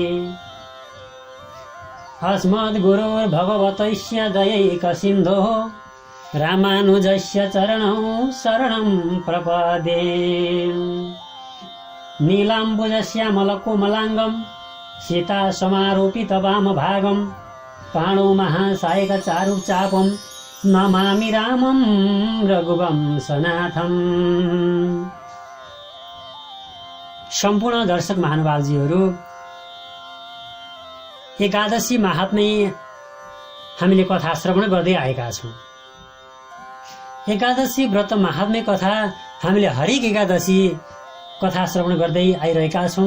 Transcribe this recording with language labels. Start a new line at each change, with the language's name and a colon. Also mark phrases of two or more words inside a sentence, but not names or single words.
Sanskrit: अस्मद्गुरोर्भगवतस्य दयैकसिन्धोः रामानुजस्य चरणौ शरणं प्रपद्ये। नीलाम्बुजश्यामलकोमलाङ्गं सीतासमारोपितवामभागं पाणौ महासायकचारुचापं नमामि रामं रघुवंशनाथम्।
Nepali: सम्पूर्ण दर्शक महानुभावजीहरू, एकादशी महात्म्य हामीले कथा श्रवण गर्दै आएका छौँ। एकादशी व्रत महात्म्य कथा हामीले हरेक एकादशी कथा श्रवण गर्दै आइरहेका छौँ।